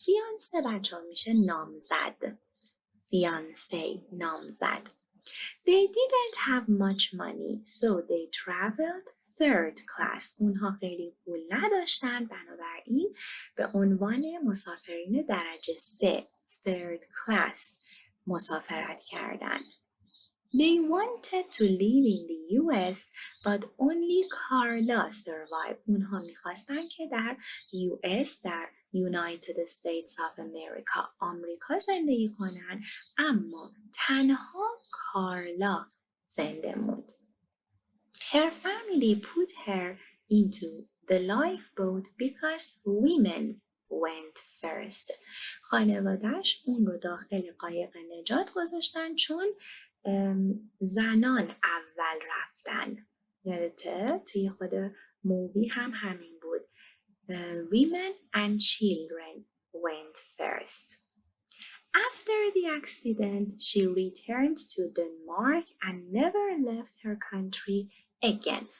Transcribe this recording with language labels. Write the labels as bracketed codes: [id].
[fa] فیانسه بچه ها میشه نامزد. fiancé نامزد. [en] They didn't have much money so they traveled third class. [fa] اونها خیلی پول نداشتن بنابراین به عنوان مسافرین درجه 3 third class مسافرت کردن. [en] They wanted to live in the US but only Carla survived. [fa] اونها میخواستن که در US در United States of America آمریکا زندگی کنن اما تنها کارلا زنده موند. [en] Her family put her into the lifeboat because women went first. [fa] خانواده‌اش اون رو داخل قایق نجات گذاشتن چون زنان اول رفتن. یادته توی خود مووی هم همین بود. [en] Women and children went first. After the accident, she returned to Denmark and never left her country again.